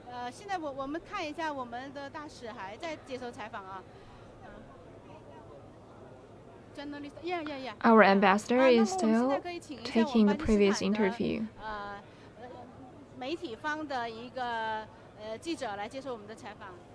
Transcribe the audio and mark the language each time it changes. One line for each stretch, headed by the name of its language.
Chinese: 现在我们看一下我们的大使还在接受采访啊。
English: Journalist, yeah. Our ambassador is still taking the previous interview.
Chinese: 媒体方的一个记者来接受我们的采访。